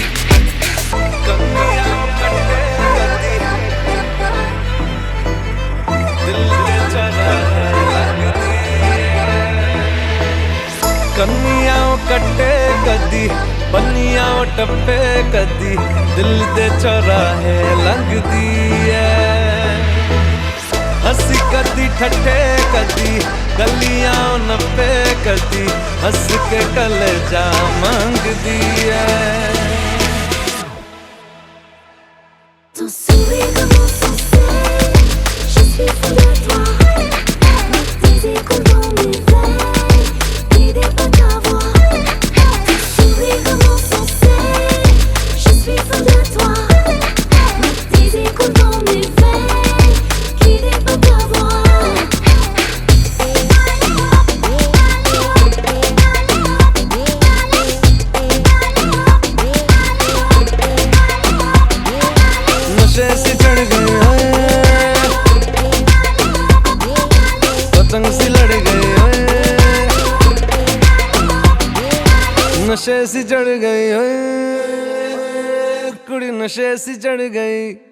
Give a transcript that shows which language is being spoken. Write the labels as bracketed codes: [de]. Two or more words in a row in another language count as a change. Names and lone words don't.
[pa] ਕੰਨੀਆਂਓ ਕੱਟੇ ਕਦੀ ਬੰਨੀਆਂਓ ਟੱਪੇ ਕਦੀ, ਦਿਲ ਦੇ ਚੌਰਾਹੇ ਲੰਘਦੀ ਹੈ, ਹੱਸੀ ਕਦੀ ਠੱਠੇ ਕਦੀ ਗਲੀਆਂ ਨੱਪੇ ਕਦੀ, ਹੱਸ ਕੇ ਕਲੇਜਾ ਮੰਗਦੀ ਹੈ। [fr] Ton sourire comment s'en sait, je suis fou de toi, tes échos dans mes veines, qui dépassent ta voix. Ton sourire comment s'en sait, je suis fou de toi, tes échos dans mes veines, qui dépassent ta voix. [pa] ਨਸ਼ੇ ਸੇ ਚੜ੍ਹ ਗਈ ਓਏ ਪਤੰਗ ਸੀ ਲੜ ਗਈ ਓਏ, ਨਸ਼ੇ ਸੇ ਚੜ੍ਹ ਗਈ ਓਏ ਕੁੜੀ ਨਸ਼ੇ ਸੇ ਚੜ੍ਹ ਗਈ।